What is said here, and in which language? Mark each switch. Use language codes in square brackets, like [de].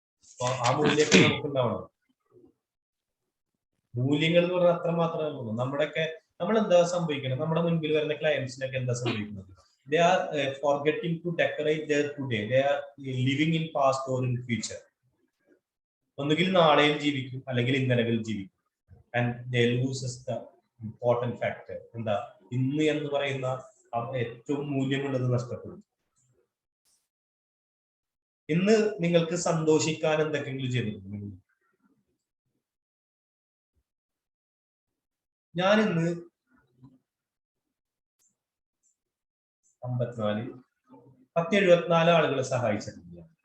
[ml] അപ്പൊ ആ മൂല്യമൊക്കെ നമുക്കുണ്ടാവണം. മൂല്യങ്ങൾ എന്ന് പറഞ്ഞാൽ അത്രമാത്രമേ നമ്മുടെയൊക്കെ നമ്മൾ എന്താ സംഭവിക്കുന്നത്? നമ്മുടെ മുൻപിൽ വരുന്ന ക്ലയൻസിനൊക്കെ എന്താ സംഭവിക്കുന്നത്? [en] They are forgetting to decorate their today. They are living in past or in future. [ml] ഒന്നുകിൽ നാളെയിൽ ജീവിക്കും അല്ലെങ്കിൽ ഇന്നലകളിൽ ജീവിക്കും. [en] And they loses the important factor. [ml] എന്താ? ഇന്ന് എന്ന് പറയുന്ന ഏറ്റവും മൂല്യമുള്ളത് നഷ്ടപ്പെടും. ഇന്ന് നിങ്ങൾക്ക് സന്തോഷിക്കാൻ എന്തൊക്കെയെങ്കിലും ചെയ്തിട്ടുണ്ട്? ഞാൻ ഇന്ന് 1074 ആളുകളെ സഹായിച്ചിട്ടുണ്ട്.